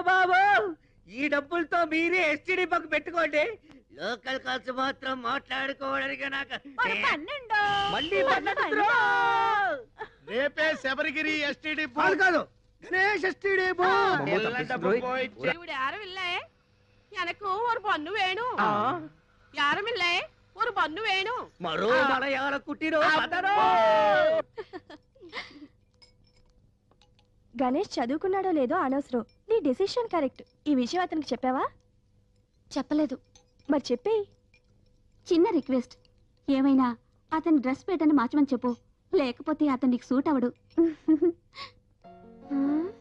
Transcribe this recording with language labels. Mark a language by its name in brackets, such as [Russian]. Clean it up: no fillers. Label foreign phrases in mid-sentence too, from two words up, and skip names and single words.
[Telugu] బాబు, ఈ డబ్బులతో మీరే [English] STD bunk [Telugu] పెట్టుకోండి. [English] local calls [Telugu] మాత్రం మాట్లాడుకోవడానికి నాకు మళ్ళీ రేపే శబరిగిరి ఎస్టీడీ బూత్ కాదు, గణేష్ ఎస్టీడీ బూత్. తెల్ల డబ్బు పోయిచ్చే. [Tamil] ഇവിടെ யாரும் இல்ல எனக்கு ஒரு பொண்ணு வேணும் யாரும் இல்ல ஒரு பொண்ணு வேணும் [Telugu] మరో మలయాళ కుట్టిరో గణేష్ చదువుకున్నాడో లేదో అనవసరం, నీ [English] decision correct. [Telugu] ఈ విషయం అతనికి చెప్పావా? చెప్పలేదు. మరి చెప్పేయి. చిన్న రిక్వెస్ట్, ఏమైనా అతని [English] dress pattern [Telugu] మార్చమని చెప్పు, లేకపోతే అతనికి సూట్ అవడు.